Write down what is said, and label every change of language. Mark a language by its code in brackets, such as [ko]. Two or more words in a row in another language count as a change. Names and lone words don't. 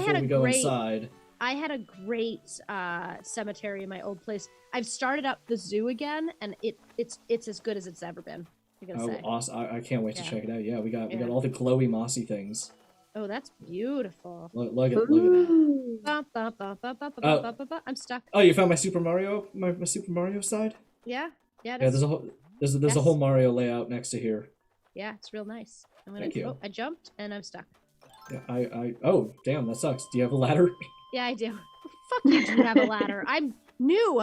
[en] before a we go great- inside. I had a great cemetery in my old place. I've started up the zoo again, and it's as good as it's ever been. I gotta Oh, say. awesome! I can't wait to Yeah. check it out. Yeah, we got Yeah. all the glowy mossy things. Oh, that's beautiful. Look at that. Ooh. Ba, ba, ba, ba, ba, ba, Oh. ba, ba, ba. I'm stuck. Oh, you found my Super Mario Super Mario side? Yeah, Yeah, that's, there's a Yes. whole Mario layout next to here. yeah, it's real nice. I'm gonna. Thank you. Oh, I jumped and I'm stuck. Yeah, oh damn, that sucks. Do you have a ladder? Yeah, I do. Fuck you. Do have a ladder? I'm new.